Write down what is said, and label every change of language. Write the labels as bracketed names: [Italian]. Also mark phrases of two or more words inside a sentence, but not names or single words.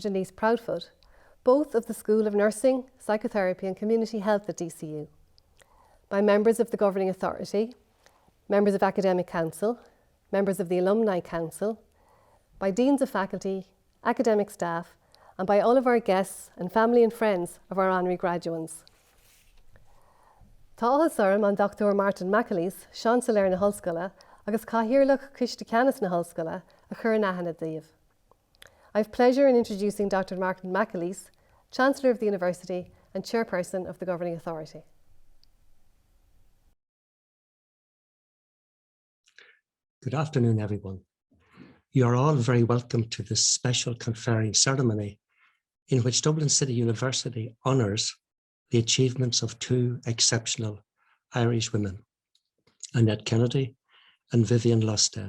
[English] Denise Proudfoot, both of the School of Nursing, Psychotherapy and Community Health at DCU, by members of the Governing Authority, members of Academic Council, members of the Alumni Council, by deans of faculty, academic staff, and by all of our guests and family and friends of our honorary graduates. [Irish] Tá áthas orm an Dr. Martin Micheál, Chancellor na hoscoile, agus cathaoirleach Ciste Ceannas na hoscoile a chur in aithne daobh. [English] I have pleasure in introducing Dr. Martin Micheál, Chancellor of the University and Chairperson of the Governing Authority. Good afternoon, everyone. You are all very welcome to this special conferring ceremony in which Dublin City University honours the achievements of two exceptional Irish women, Annette Kennedy and Vivien Lusted.